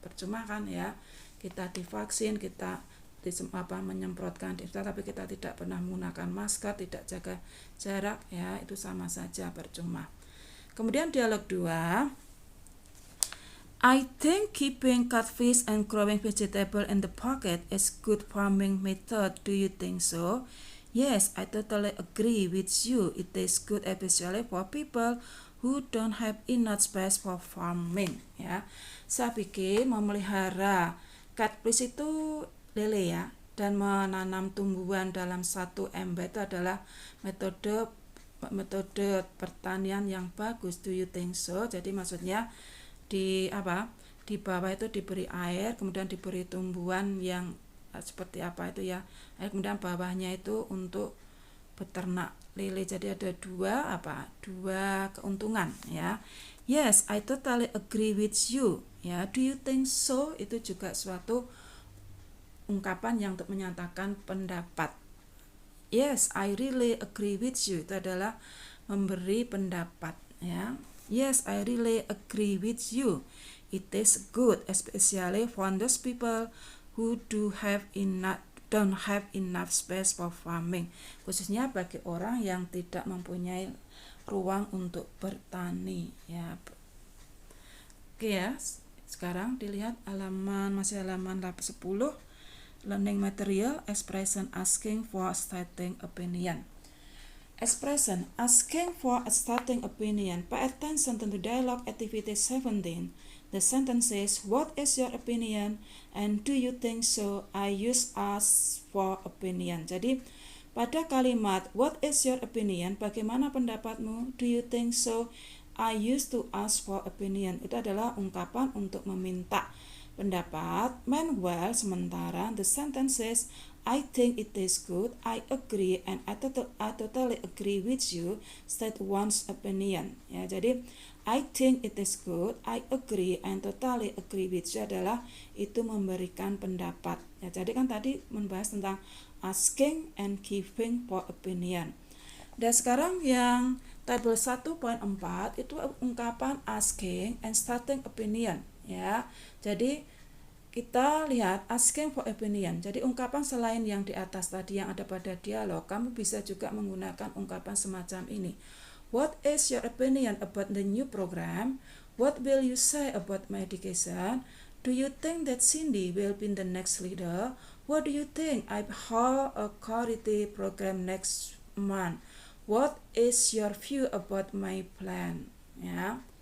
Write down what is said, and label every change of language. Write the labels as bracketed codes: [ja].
[id] Percuma kan ya, kita divaksin, kita menyemprotkan, tapi kita tidak pernah menggunakan masker, tidak jaga jarak, ya itu sama saja, percuma. Kemudian dialog 2. [en] I think keeping catfish and growing vegetable in the pocket is good farming method. Do you think so? Yes, I totally agree with you. It is good especially for people who don't have enough space for farming. [id] Ya, saya pikir memelihara catfish itu lele ya, dan menanam tumbuhan dalam satu ember itu adalah metode pertanian yang bagus. [en] Do you think so? [id] Jadi maksudnya di bawah itu diberi air, kemudian diberi tumbuhan yang seperti apa itu ya, kemudian bawahnya itu untuk beternak lele. Jadi ada dua keuntungan ya. [en] Yes, I totally agree with you. Ya, do you think so? [id] Itu juga suatu ungkapan yang untuk menyatakan pendapat. [en] Yes, I really agree with you. [id] Itu adalah memberi pendapat ya. [en] Yes, I really agree with you. It is good, especially for those people who don't have enough space for farming. [id] Khususnya bagi orang yang tidak mempunyai ruang untuk bertani ya. Oke ya. Sekarang dilihat masih halaman 10. [en] Learning material, expression asking for stating opinion. Expression asking for a starting opinion. Pay attention to the dialogue activity 17. The sentence says, what is your opinion and do you think so? I use ask for opinion. [id] Jadi pada kalimat [en] what is your opinion, [id] bagaimana pendapatmu, [en] do you think so, I used to ask for opinion. [id] Itu adalah ungkapan untuk meminta pendapat. [en] Meanwhile, [id] sementara [en] the sentence says, I think it is good, I agree, and I totally agree with you, state one's opinion. [id] Ya, jadi [en] I think it is good, I agree, and totally agree with you [id] adalah itu memberikan pendapat. Ya, jadi kan tadi membahas tentang [en] asking and giving for opinion. [id] Dan sekarang yang tabel 1.4 itu ungkapan [en] asking and starting opinion. [id] Ya, jadi kita lihat [en] asking for opinion. [id] Jadi ungkapan selain yang di atas tadi yang ada pada dialog, kamu bisa juga menggunakan ungkapan semacam ini. [en] What is your opinion about the new program? What will you say about my education? Do you think that Cindy will be the next leader? What do you think? I hold a charity program next month. What is your view about my plan? Ya.